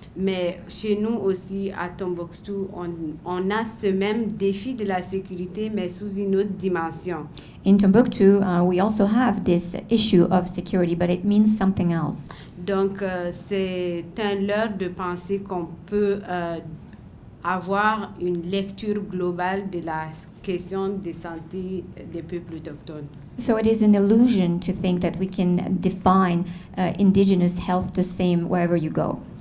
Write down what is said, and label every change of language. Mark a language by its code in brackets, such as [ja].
[fr] Mais chez nous aussi, à Tombouctou, on a ce même défi de la sécurité, mais sous une autre dimension. [en] In Timbuktu, we also have this issue of security, but it means something else. [fr] Donc, c'est un leurre de penser qu'on peut avoir une lecture globale de la question de santé des peuples autochtones. [en] So it is an illusion to think that we can define indigenous health the same wherever you go.